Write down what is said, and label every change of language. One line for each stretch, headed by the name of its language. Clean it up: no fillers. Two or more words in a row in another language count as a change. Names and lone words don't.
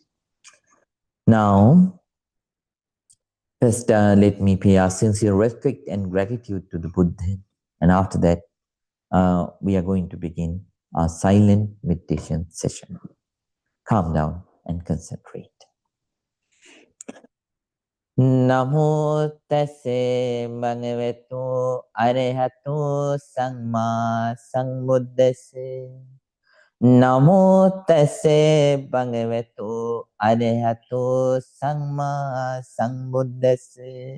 English: Now, first, let me pay our sincere respect and gratitude to the Buddha. And after that, we are going to begin our silent meditation session. Calm down and concentrate.
Pali: Namo tase bhagavato arahato samma sambuddhase. Namo tase bhagavato arahato samma sambuddhase.